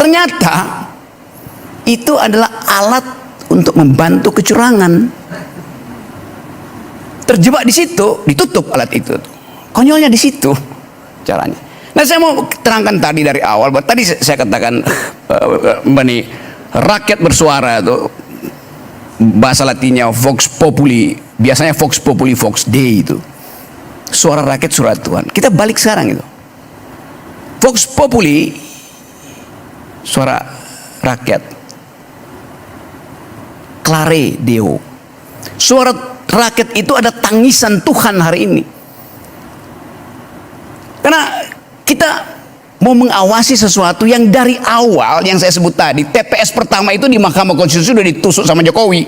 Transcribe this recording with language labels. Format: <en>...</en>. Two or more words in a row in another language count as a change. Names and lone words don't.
<id>Ternyata itu adalah alat untuk membantu kecurangan. Terjebak di situ, ditutup alat itu. Konyolnya di situ caranya. Nah, saya mau terangkan tadi dari awal, bahwa tadi saya katakan Mbak nih, rakyat bersuara itu bahasa latinnya</id> <la>vox populi,</la> <id>biasanya</id> <la>vox populi vox dei</la> <id>itu. Suara rakyat suara Tuhan. Kita balik sekarang itu.</id> <la>Vox populi</la> <id>suara rakyat.</id> <la>Clare Deo.</la> <id>Suara rakyat itu ada tangisan Tuhan hari ini. Karena kita mau mengawasi sesuatu yang dari awal yang saya sebut tadi, TPS pertama itu di Mahkamah Konstitusi sudah ditusuk sama Jokowi.</id>